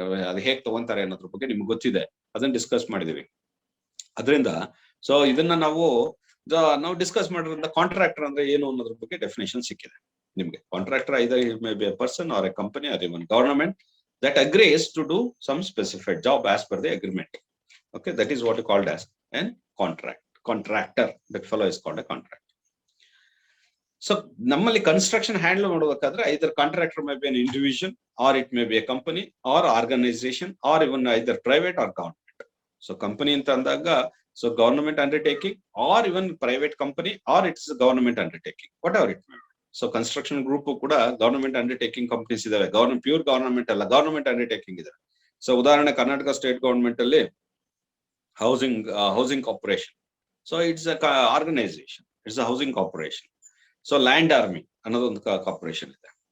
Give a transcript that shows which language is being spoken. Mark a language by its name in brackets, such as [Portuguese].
[Kannada] ಅದ್ ಹೇಗ್ ತಗೊಂತಾರೆ ಅನ್ನೋದ್ರ ಬಗ್ಗೆ ನಿಮ್ಗೆ ಗೊತ್ತಿದೆ, ಅದನ್ನ ಡಿಸ್ಕಸ್ ಮಾಡಿದ್ವಿ. ಅದರಿಂದ ಸೊ ಇದನ್ನ ನಾವು ಡಿಸ್ಕಸ್ ಮಾಡಿರೋದ್ರಿಂದ ಕಾಂಟ್ರಾಕ್ಟರ್ ಅಂದ್ರೆ ಏನು ಅನ್ನೋದ್ರ ಬಗ್ಗೆ ಡೆಫಿನೇಷನ್ ಸಿಕ್ಕಿದೆ ನಿಮ್ಗೆ. [English] Contractor either may be a person or a company or even government that agrees to do some specified job as per the agreement. Okay, that is what is called as an contractor. That fellow is called a contractor. So [Kannada] nammali construction handle madubekadre [English] either contractor may be an individual or it may be a company or organization or even either private or government. So company [Kannada] anta andaga [English] so government undertaking or even private company or it's a government undertaking, whatever it may be. [Kannada] So construction group ಕೂಡ government undertaking companies ಇದಾವೆ. Pure government ಅಲ್ಲ, government undertaking ಇದೆ. So ಉದಾಹರಣೆ Karnataka state government ಅಲ್ಲಿ housing corporation. [English] So it's organisation, it's a housing corporation. So land army [Kannada] ಅನ್ನೋದೊಂದು corporation ಇದೆ.